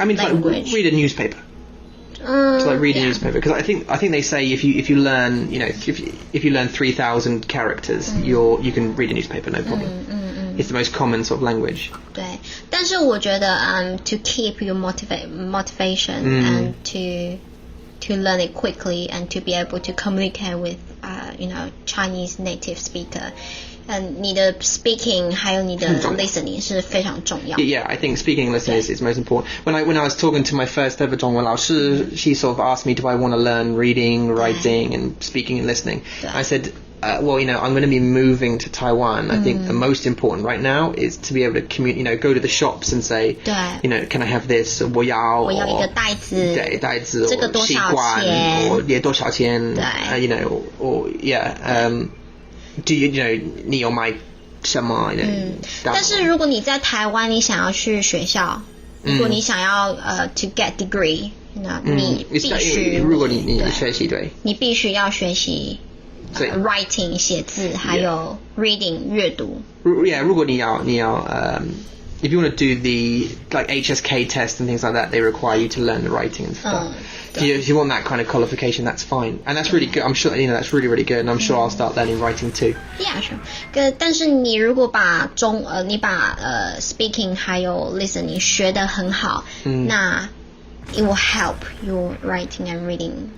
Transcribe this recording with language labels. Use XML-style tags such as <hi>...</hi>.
<en>I mean, like read a newspaper. To like read a newspaper, because I think they say if you learn if you learn 3,000 characters, you can read a newspaper, no problem. It's the most common sort of language.</en> <zh>对，但是我觉得</zh> <en>to keep your motivation and to learn it quickly and to be able to communicate with Chinese native speaker.</en> <zh>你的 speaking 还有你的 listening 是非常重要的。</zh> <en>Yeah, I think speaking and listening is most important. When I was talking to my first ever 中文老师, she sort of asked me, do I want to learn reading, writing, and speaking and listening? I said, well, I'm going to be moving to Taiwan. I think the most important right now is to be able to go to the shops and say, can I have this?</en> <zh>我要一个袋子，对，袋子，这个多少钱？或也多少钱？对</zh> <en>or do you</en> <zh>你有买什么？但是如果你在台湾，你想要去学校，如果你想要</zh> <en>to get degree，</en> <zh>你必须，如果你学习对，你必须要学习writing 写字，还有 reading 阅读。</zh> <en>Yeah，</en> <zh>如果你要</zh> <en>if you want to do the like HSK test and things like that, they require you to learn the writing and stuff. If you want that kind of qualification, that's fine, and that's really good. I'm sure that's really really good, and I'm sure I'll start learning writing too. Yeah, sure.</en> <zh>但是你如果把你把speaking 还有 listening 学得很好，那</zh> <en>it will help your writing and reading.</en>